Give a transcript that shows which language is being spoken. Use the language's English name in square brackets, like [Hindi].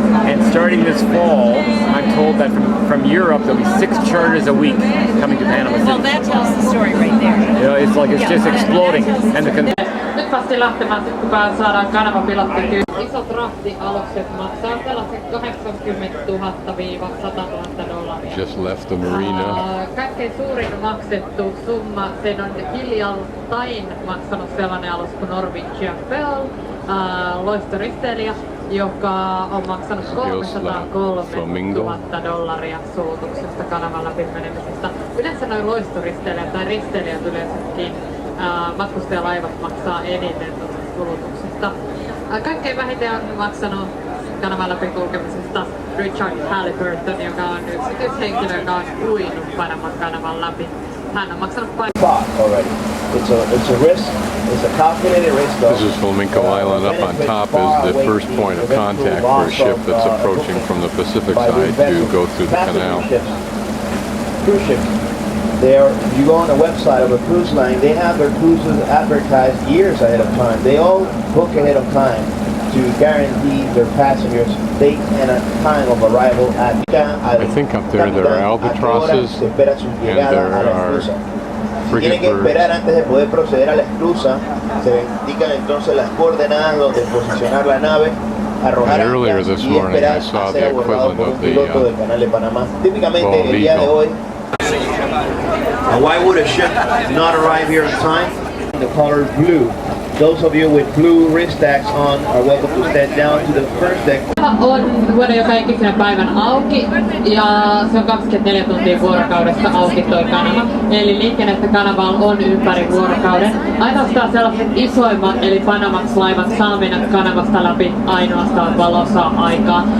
[English] And starting this fall, I'm told that from Europe there'll be 6 charters a week coming to Panama City. Well, that tells the story right there. You know, it's like it's just exploding. And [Finnish] Nyt vasta lähtemään, kun saadaan kanavapilotti kyllä. Isot rahtialukset maksaa tällaiset 80 000 - 100 000 $. [English] Just left the marina. [Finnish] Kaikkein suurin maksettu summa, sen on hiljattain maksanut sellainen alus kuin Norwegian Pearl, loistoristeilijä, joka on maksanut 303 000 $ sulutuksesta kanavan läpi menemisestä. Yleensä noin loistoristeilijät tai risteilijät yleensäkin matkustajalaivat maksaa eniten kulutuksesta. Kaikkein vähiten on maksanut kanavan läpi kulkemisesta Richard Halliburton, joka on yksityishenkilö, joka on uinut Panaman kanavan läpi. Hän on maksanut [English] It's a risk. It's a calculated risk. This is Flamenco Island. Up on top is the first point of contact for a ship that's approaching from the Pacific side to go through the canal. Cruise ships. If you go on the website of a cruise line, they have their cruises advertised years ahead of time. They all book ahead of time to guarantee their passengers date and a time of arrival at. I think up there are albatrosses and there are [Spanish] Tienen que esperar antes de poder proceder a la esclusa. Se indican entonces las coordenadas donde posicionar la nave, arrojar [English] earlier this morning I saw the equivalent of the [Spanish] canal de Panamá. Típicamente el día de hoy. [English] Why would a ship not arrive here on time? The color blue. Those of you with blue wrist tags on are welcome to step down to the first deck. [Finnish] On vuoden joka ikisen päivän auki ja se on 24 tuntia vuorokaudessa auki toi kanava. Eli liikennettä kanavalla on ympäri vuorokauden. Ainoastaan sellaiset isoimmat eli Panamax-laivat saa mennä kanavasta läpi ainoastaan valossa aikaa.